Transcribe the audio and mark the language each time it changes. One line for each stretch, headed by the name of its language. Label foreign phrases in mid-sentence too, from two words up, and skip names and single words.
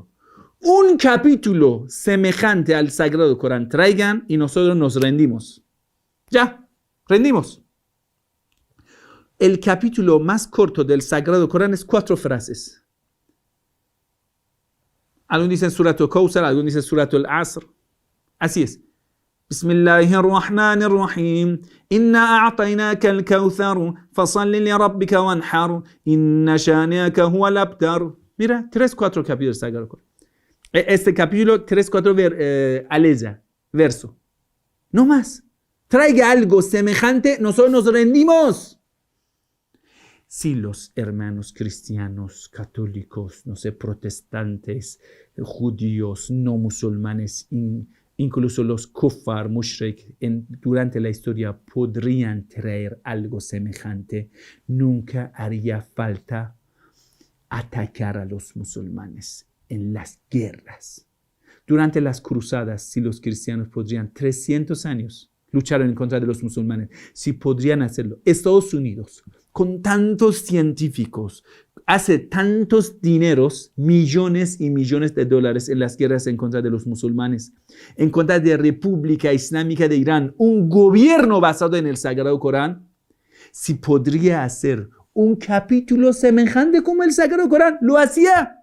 Spanish: Un capítulo semejante al Sagrado Corán traigan y nosotros nos rendimos. Ya, rendimos. El capítulo más corto del Sagrado Corán es 4 frases. Algunos dicen Surat al-Kawthar, algunos dicen Surat al-Asr. Así es.
Arabic: بسم الله الرحمن الرحيم. إنا أعطيناك الكوثر، فصل لربك وانحر، إن شانئك هو الأبتر.
Spanish: Mira, 3-4 capítulos del Sagrado Corán. Este capítulo, 3-4 aleya, verso. No más. Traiga algo semejante, nosotros nos rendimos. Si los hermanos cristianos, católicos, no sé, protestantes, judíos, no musulmanes, incluso los
Arabic: كفار، مشرك,
Spanish: durante la historia podrían traer algo semejante, nunca haría falta atacar a los musulmanes en las guerras. Durante las cruzadas, si los cristianos podrían 300 años luchar en contra de los musulmanes, si podrían hacerlo, Estados Unidos, con tantos científicos, hace tantos dineros, millones y millones de dólares en las guerras en contra de los musulmanes, en contra de la República Islámica de Irán, un gobierno basado en el Sagrado Corán, si podría hacer un capítulo semejante como el Sagrado Corán, lo hacía.